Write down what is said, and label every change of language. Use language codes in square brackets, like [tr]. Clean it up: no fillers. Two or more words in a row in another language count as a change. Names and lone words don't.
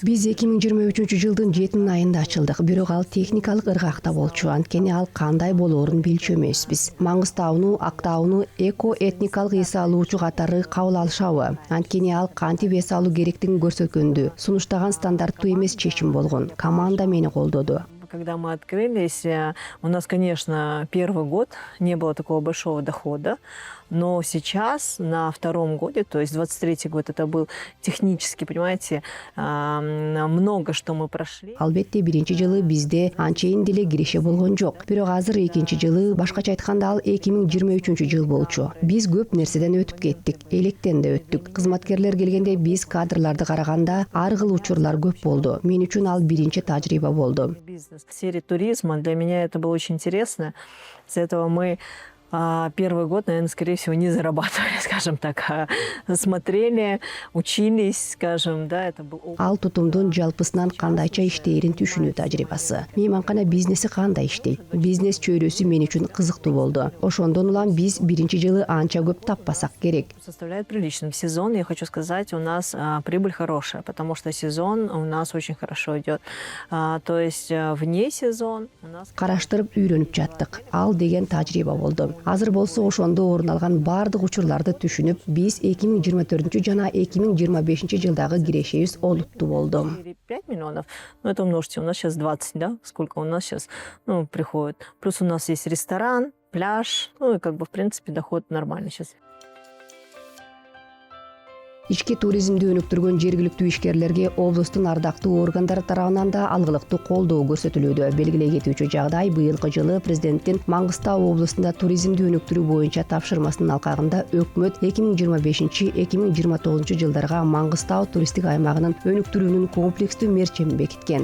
[ky] Биз 2023 жылдын 7 айында ачылдык, бирок ал техникалык ыргакта болчу. Анткени ал кандай болоорун билчү эмеспиз. Маңгыстауну, Актауну эко-этникалык эс алуучу катары кабыл алышабы? Анткени ал кантип эс алуу керектигин көрсөткөндү. Сунуштаган стандарттуу эмес чечим болгон. Команда мени колдоду. [ru] Когда мы открылись, у нас, конечно, первый год не было такого большого дохода, но сейчас, на втором годе, то есть 23-й год, это был технически, понимаете, много что мы прошли. [ky] Албетте биринчи жылы бизде анчейин деле киреше болгон жок. Бирок азыр экинчи жылы, башкача айтканда ал 2023 жыл болчу. Биз көп нерседен өтүп кеттик, электен да өттүк. Кызматкерлер келгенде биз кадрларды караганда ар кыл учурлар көп болду. Мен үчүн ал биринчи тажрыйба болду. [ru] Бизнес в сфере туризма для меня это было очень интересно. С этого мы Первый год, наверное, скорее всего, не зарабатывали, скажем так, а смотрели, учились, скажем, да, это был опыт. [ky] Ал тутумдун жалпысынан кандайча иштээрин түшүнүү тажрыйбасы. Мейманкана бизнеси кандай иштейт? Бизнес чөйрөсү мен үчүн кызыктуу болду. Ошондон улам биз биринчи жылы анча көп таппасак керек. [ru] Составляет приличным. Сезон, я хочу сказать, у нас прибыль хорошая, потому что сезон у нас очень хорошо идет. То есть вне сезон у нас... [ky] Караштырып үйрөнүп жаттык. Ал деген тажрыйба болду. Азыр болсо ошондо орун алган бардык учурларды түшүнүп, биз 2024 жана 2025 жылдагы кирешебиз олуттуу болду. [ru] 5 миллионов, ну это умножьте, у нас сейчас 20, да? Сколько у нас сейчас приходит. Плюс у нас есть ресторан, пляж, ну и как бы в принципе доход нормальный сейчас. [ky] Ички туризмди өнүктүргөн жергиликтүү ишкерлерге облустун ардактуу органдары тарабынан да алгылыктуу колдоо көрсөтүлүүдө. Белгилей кетүүчү жагдай, быйылкы жылы президенттин Маңгыстау облустунда туризмди өнүктүрүү боюнча тапшырмасынын алкагында өкмөт 2025-2029 жылдарга Маңгыстау туристтик аймагынын өнүктүрүүнүн комплекстүү мерчемин бекиткен.